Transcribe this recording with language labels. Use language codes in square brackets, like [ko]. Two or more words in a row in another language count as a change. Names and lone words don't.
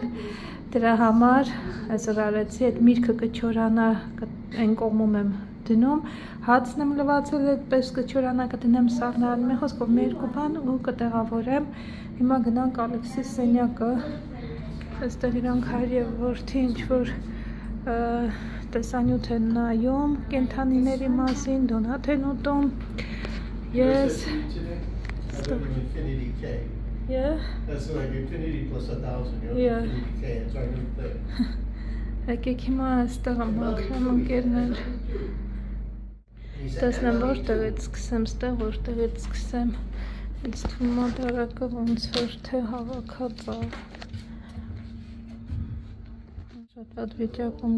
[hy] դրա համար այսօր արեցի, այդ միրգը կչորանա, այն կողմում եմ դնում, հացն եմ լվացել, այդպես կչորանա, կդնեմ սաղնարան, մի խոսքով մի երկու բան ու կտեղավորեմ, հիմա գնանք Ալեքսի սենյակը, այստեղ իրանք հայր և որդի ինչ-որ տեսանյութ են նայում, կենդանիների մասին, դոնատ են ուտում, ես Yeah. [en] That's like infinity plus 1,000, you know? Yeah. Infinity K, it's our new thing. [hy] Եկեք հիմա այստեղ մաքրեմ ընկերներ։ Տեսնեմ որտեղից սկսեմ, ստեղ որտեղից սկսեմ։ Ինձ թվում է դարակը ոնց որ թե հավաքած է։ Շատ վատ վիճակում